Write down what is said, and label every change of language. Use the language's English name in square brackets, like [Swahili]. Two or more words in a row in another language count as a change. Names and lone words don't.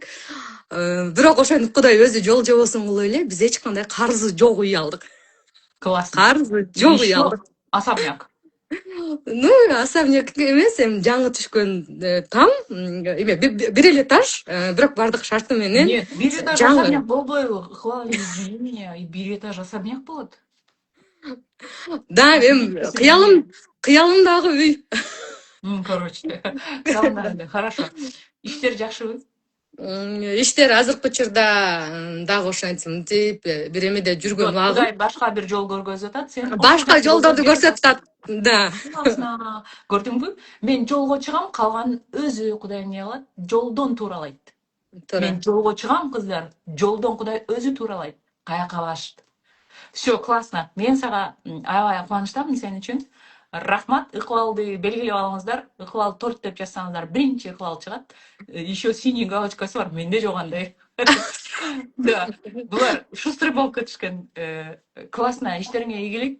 [Kyrgyz] Бирок ошентип Кудай өзү жол жобосун кылып эле биз эч кандай карызы жок үй алдык. Класс. Карызы жок үй алдык. Особняк. Особняк эмес, эми жаңы түшкөн там, эме бир эле этаж, бирок бардык шарты менен. Нет, бир этаж особняк болбойбу. [Russian] Хвала извини меня, [Kyrgyz] и бир этаж особняк болот. Да, эми кыялымдагы үй. Короче, калымдагы. Хорошо. Иштер жакшыбы? Иштер азыркы учурда дагы ошентип бир эмеде жүргөн убагым. Кудай башка бир жол көргөзүп атат, сен башка жолдорду көрсөтүп атат. Да. Көрдүңбү? Мен жолго чыгам, калган өзү Кудай эмне кылат? Жолдон тууралайт. Мен жолго чыгам, кыздар, жолдон Кудай өзү тууралайт. Каяка башты. [Russian] Все, классно. [Kyrgyz] Мен сага аябай кубанычтамын сен үчүн. Рахмат. Ыкбалды белгилеп алыңыздар. Ыкбал торт деп жазсаңыздар, биринчи Ыкбал чыгат. [Russian] Еще синий [Kyrgyz] галочкасы бар, менде жок андай. Да, булар шустрый болуп кетишкен. Классно, иштериңе ийгилик.